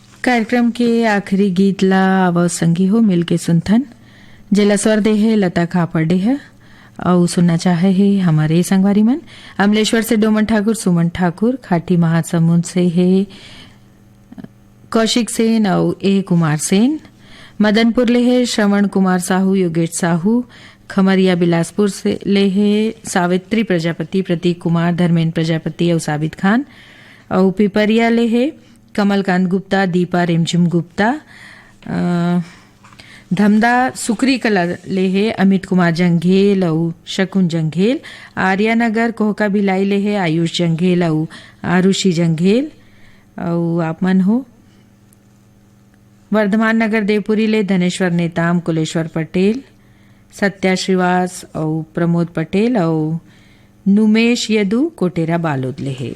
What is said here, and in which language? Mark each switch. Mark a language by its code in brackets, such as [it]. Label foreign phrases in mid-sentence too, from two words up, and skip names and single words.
[hne] कार्यक्रम के आखिरी गीत ला आवाज संगी हो मिलके सुनथन जेला स्वर दे है लता खापड़े है और सुनना चाहे है हमारे संगवारी मन अमलेश्वर से डोमन ठाकुर, सुमन ठाकुर, खाटी महासमुंद से है कौशिक सेन और ए कुमार सेन, मदनपुर ले है श्रवण कुमार साहू, योगेश साहू, खमरिया बिलासपुर से ले है सावित्री प्रजापति, प्रतीक कुमार, धर्मेंद्र प्रजापति और साबित खान, और पिपरिया ले है कमलकांत गुप्ता, दीपा रेमझिम गुप्ता, धमदा सुकरी कला ले है अमित कुमार जंघेल और शकुन जंघेल, आर्यानगर कोहका भिलाई ले है आयुष जंघेल और आरुषि जंघेल, और आप मन हो वर्धमान नगर देवपुरी ले धनेश्वर नेताम, कुलेश्वर पटेल, सत्या श्रीवास और प्रमोद पटेल और नुमेश यदु कोटेरा बालोद ले है।